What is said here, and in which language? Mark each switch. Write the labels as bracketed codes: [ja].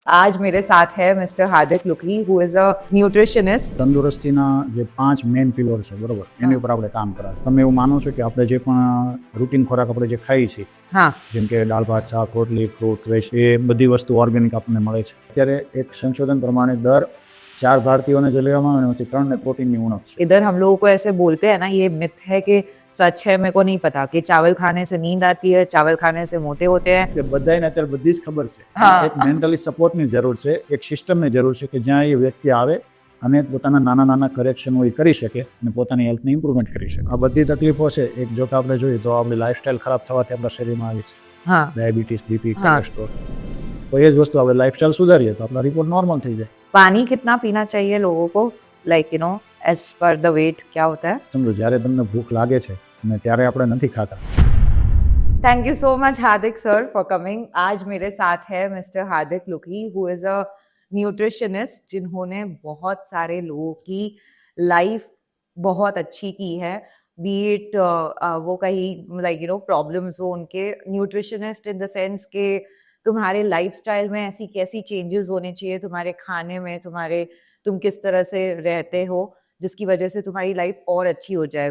[hi] आज मेरे साथ है mister Hardik लुकरी [en] Who is a nutritionist. [gu] તંદુરસ્તીના જે 5 મેઇન પિલર છે બરોબર એની ઉપર આપણે કામ કરાવે. તમે એવું માનો છો કે આપણે જે પણ રૂટીન ખોરાક આપણે જે ખાઈએ છીએ हाँ. જેમ કે દાળ ભાત શાક રોટલી ફ્રૂટ વેજ એ બધી વસ્તુ ઓર્ગેનિક આપણને મળે છે. અત્યારે એક સંશોધન પ્રમાણે દર 4 ભારતીયોને જે લેવામાં આવે એમાંથી 3 ને પ્રોટીનની ઉણપ છે. [hi] इधर हम लोगों को ऐसे बोलते हैं ना, ये मिथ है कि सच है, मेरे को नहीं पता कि चावल खाने से नींद आती है, चावल खाने से मोटे होते हैं. [gu] કે બધાને અત્યારે બધી જ ખબર છે. હા. એક મેન્ટલી સપોર્ટની જરૂર છે, એક સિસ્ટમની જરૂર છે કે જ્યાં એ વ્યક્તિ આવે અને પોતાના નાના નાના કરેક્શનો એ કરી શકે અને પોતાની હેલ્થને ઇમ્પ્રુવમેન્ટ કરી શકે. આ બધી તકલીફો છે એક જો આપણે જોઈએ તો આપણી લાઈફસ્ટાઈલ ખરાબ થવાથી આપણા શરીરમાં આવી છે. हाँ. ડાયાબિટીસ બીપી હા. કોલેસ્ટ્રોલ. તો એ જ વસ્તુ આપણે લાઈફસ્ટાઈલ સુધારીએ તો આપણા રિપોર્ટ નોર્મલ થઈ જાય. [hi] पानी कितना पीना चाहिए लोगों को, [en] like you know as per the weight [hi] क्या होता है? [gu] સમજો જ્યારે તમને ભૂખ લાગે છે અને ત્યારે આપણે નથી ખાતા. [en] thank you so much [hi] Hardik sir [en] For coming. [hi] आज मेरे साथ है mister Hardik लुकरी [en] who is a nutritionist [hi] जिन्होंने बहुत सारे लोगों की लाइफ बहुत अच्छी की है. बीट वो कहीं [en] like you know [hi] प्रॉब्लम्स हो उनके, न्यूट्रिशनिस्ट [en] in the sense [hi] के तुम्हारे लाइफस्टाइल में ऐसी कैसी चेंजेस होने चाहिए, तुम्हारे खाने में, तुम किस तरह से रहते हो जिसकी वजह से तुम्हारी लाइफ और अच्छी हो जाए.